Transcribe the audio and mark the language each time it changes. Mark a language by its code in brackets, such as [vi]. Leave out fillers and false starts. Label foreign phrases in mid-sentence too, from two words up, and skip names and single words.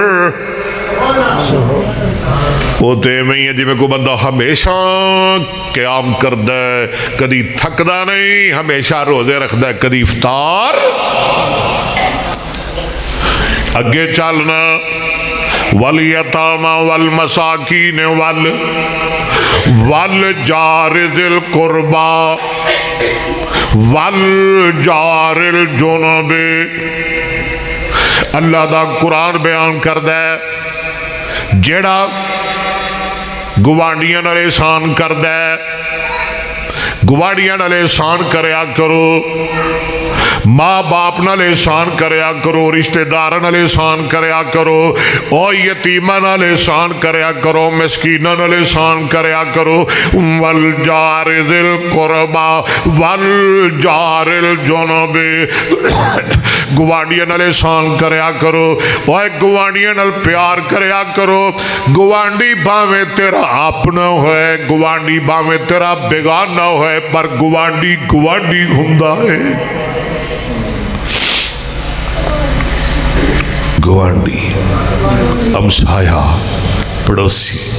[pa] وہ تے میں ہی ہے جی میں کو بندہ ہمیشہ قیام کردا ہے، کدی تھکدا نہیں، ہمیشہ روزے رکھدا ہے، کدی افطار. اگے چلنا [ar] والیتاما والمساکین والجار ذی القربى والجار الجنب. [pa] اللہ دا قرآن بیان کردا ہے جیڑا گوانڈیاں نال احسان کردا ہے، گوانڈیاں نال احسان کریا کرو، ماں باپ نال احسان کریا کرو، رشتہ داراں نال احسان کریا کرو، او یتیماں نال احسان کریا کرو، مسکیناں نال احسان کریا کرو. [ar] والجار ذی القربى والجار الجنب. [pa] گوانڈیاں نال احسان کریا کرو، او گوانڈیاں نال پیار کریا کرو. گوانڈی بھاویں تیرا اپنا ہوئے، گوانڈی بھاویں تیرا بیگانہ ہوئے، پر گوانڈی گوانڈی ہوندا ہے. گوانڈی ہمسایا پڑوسی.